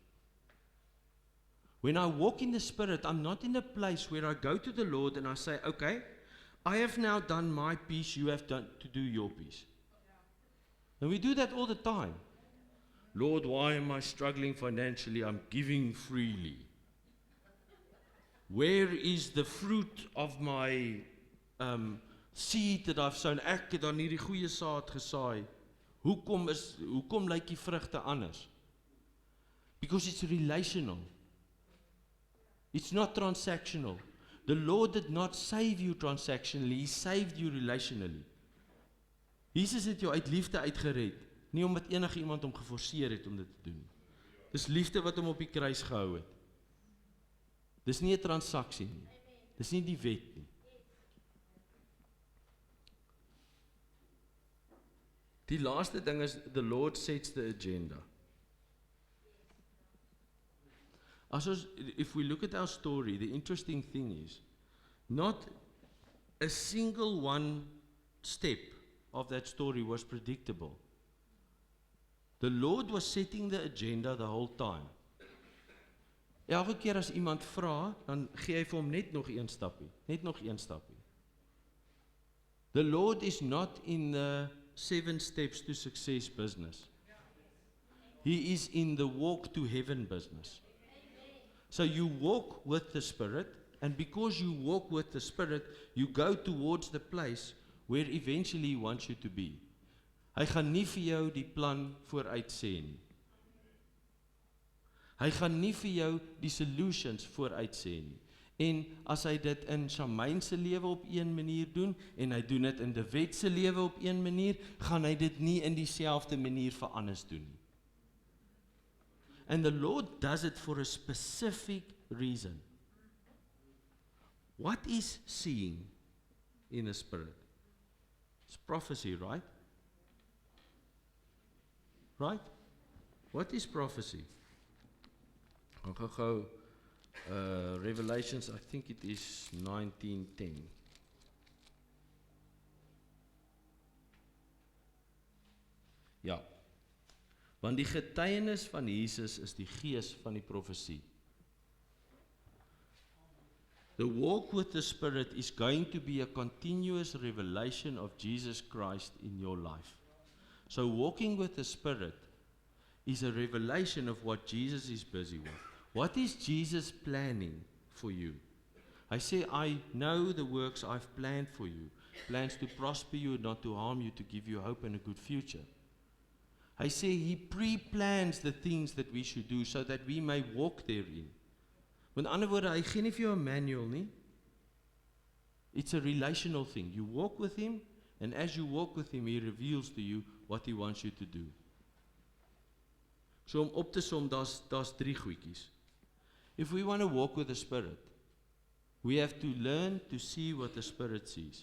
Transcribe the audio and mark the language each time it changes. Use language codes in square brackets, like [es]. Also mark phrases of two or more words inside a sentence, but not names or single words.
[en] When I walk in the Spirit, I'm not in a place where I go to the Lord and I say, okay, I have now done my piece, you have done to do your piece. And we do that all the time. Lord, why am I struggling financially? I'm giving freely. Where is the fruit of my seed that I've sown? [af] Ek het dan hierdie goeie saad gesaai. Hoekom lyk die vrugte anders? [en] Because it's relational. It's not transactional. The Lord did not save you transactionally, He saved you relationally. [af] Jesus het jou uit liefde uitgered, nie omdat enige iemand hom geforseer het om dit te doen. Dis liefde wat hom op die kruis gehou het. Dis nie 'n transaksie nie. Dis nie die wet nie. Die laaste ding is, [en] the Lord sets the agenda. If we look at our story, the interesting thing is, not a single one step of that story was predictable. The Lord was setting the agenda the whole time. [af] Elke keer as iemand vra, dan gee hy vir hom net nog een stappie. [en] The Lord is not in the 7 steps to success business. He is in the walk to heaven business. So you walk with the Spirit, and because you walk with the Spirit, you go towards the place where eventually He wants you to be. [af] Hy gaan nie vir jou die plan vooruit sê nie. Hy gaan nie vir jou die solutions vooruit sê nie. En as hy dit in Shamaine se lewe op een manier doen, en hy doen dit in De Wet se lewe op een manier, gaan hy dit nie in dieselfde manier vir anders doen nie. [en] And the Lord does it for a specific reason. What is seeing in the Spirit? It's prophecy, right? Right? What is prophecy? I'll go Revelations, I think it is 19:10. [af] Ja. Want die getuienis van Jesus is die gees van die profesie. [en] The walk with the Spirit is going to be a continuous revelation of Jesus Christ in your life. So walking with the Spirit is a revelation of what Jesus is busy with. What is Jesus planning for you? [af] Hy sê, [en] I know the works I've planned for you. Plans to prosper you, not to harm you, to give you hope and a good future. Hy sê, He pre-plans the things that we should do, so that we may walk therein. [af] Met ander woorde, hy gee nie vir jou 'n manual nie. [en] It's a relational thing. You walk with Him, and as you walk with Him, He reveals to you what He wants you to do. [af] So om op te som, daar's 3 goedjies. [en] If we want to walk with the Spirit, we have to learn to see what the Spirit sees.